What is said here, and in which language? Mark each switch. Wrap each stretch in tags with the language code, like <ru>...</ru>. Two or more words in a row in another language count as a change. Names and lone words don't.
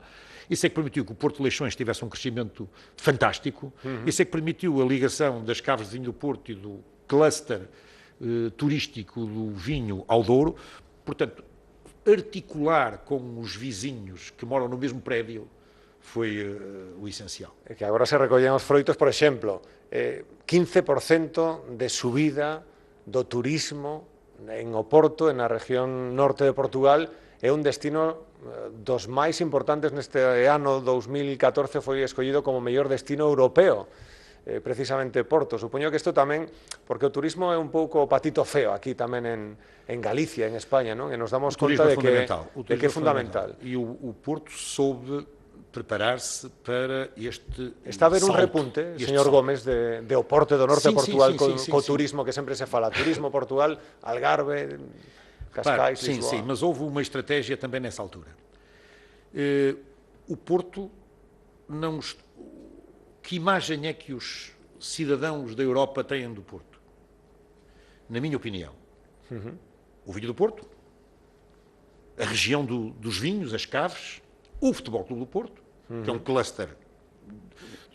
<pt>Isso é que permitiu que o Porto de Leixões tivesse um crescimento fantástico. Isso é que permitiu a ligação das caves de vinho do Porto e do cluster turístico do vinho ao Douro. Portanto, articular com os vizinhos que moram no mesmo prédio foi o essencial.</pt> <gl>É que agora se recollen os froitos, por exemplo, 15% de subida do turismo en Oporto, na región norte de Portugal, é un destino dos máis importantes neste ano 2014, foi escollido como mellor destino europeo, precisamente Porto. Supoño que isto tamén, porque o turismo é un pouco patito feo aquí tamén en Galicia, en España, non? E nos damos conta de que é fundamental.</gl> <pt>E o Porto soube preparar-se para este</pt> <gl>Está a haber un repunte, señor Gómez, de Oporto do norte de Portugal co turismo que sempre se fala. Turismo Portugal, Algarve, Cascais, Lisboa.</gl> <pt>Sim, mas houve uma estratégia também nessa altura. O Porto não... Que imagem é que os cidadãos da Europa têm do Porto? Na minha opinião, o vinho do Porto, a região dos vinhos, as caves, o Futebol Clube do Porto, que é um cluster do</pt>